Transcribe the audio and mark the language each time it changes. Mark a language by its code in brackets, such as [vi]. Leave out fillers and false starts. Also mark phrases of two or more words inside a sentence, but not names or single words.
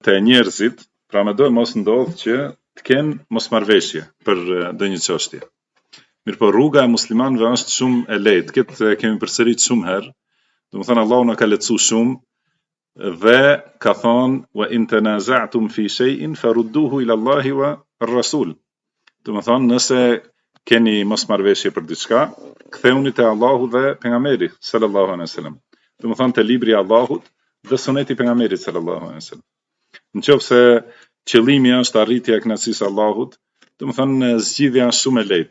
[sq] të njerëzit, pra me do mos ndodh që të kenë mosmarrveshje për ndonjë çështje. Mirë po rruga e muslimanëve është shumë e lehtë. Këtë kemi përsërit shumë herë. Domethënë Allahu na ka lehtësuar shumë dhe ka thonë [ar] وإن تنازعتم في شيء فردوه إلى الله والرسول. [sq] Domethënë nëse keni mosmarrveshje për diçka, ktheuni te Allahu dhe pejgamberi [ar] صلى الله عليه وسلم. [sq] Domethënë te libri i Allahut dhe suneti i pejgamberit [ar] صلى الله عليه وسلم. [sq] Nëse qëllimi është arritja e kënaqësisë së Allahut, domethënë zgjidhja është shumë e lehtë.